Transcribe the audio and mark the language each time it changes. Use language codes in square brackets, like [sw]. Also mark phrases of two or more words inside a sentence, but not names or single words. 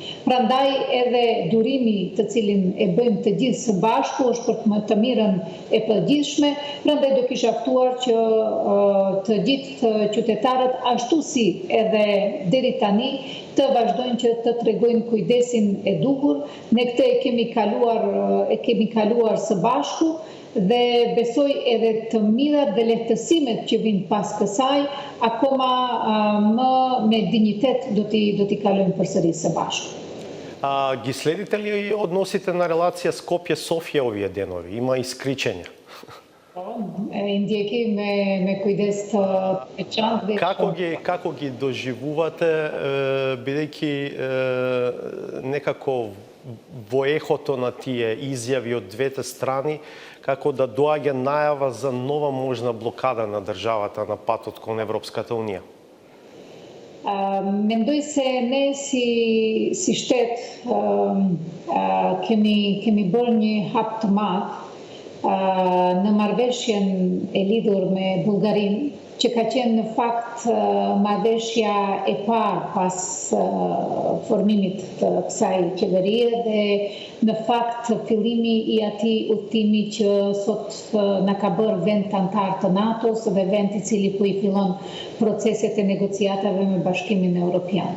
[sq] Prandaj edhe durimi të cilin e bëjmë të gjithë së bashku është për të mirën e përgjithshme, prandaj do kisha ftuar që të gjithë qytetarët ashtu si edhe deri tani të vazhdojnë që të tregojnë kujdesin e duhur. Ne këtë e kemi kaluar së bashku dhe besoj edhe të mirat dhe lehtësimet që vinë pas kësaj, akoma më me dignitet do t'i kalojmë përsëri së bashku. [mk] Ги следите ли односите на релација Скопје-Софија овие денови? Има искричења? [sq] Индјеки me kujdes të veçantë. [mk] Како ги доживувате, бидејќи некако во ехото на тие изјави од двете страни, како да доаѓа најава за нова можна блокада на државата на патот кон Европската Унија? [sq] Mendoj se ne si shtet kemi bërë një hap të madh në marrëveshjen e lidhur me Bullgarinë, që ka qenë në fakt marrëveshja e parë pas formimit të kësaj qeverie dhe në fakt fillimi i atij udhtimi që sot na ka bërë vend antar të NATO-s dhe vend i cili po i fillon proceset e negociatave me Bashkimin Evropian.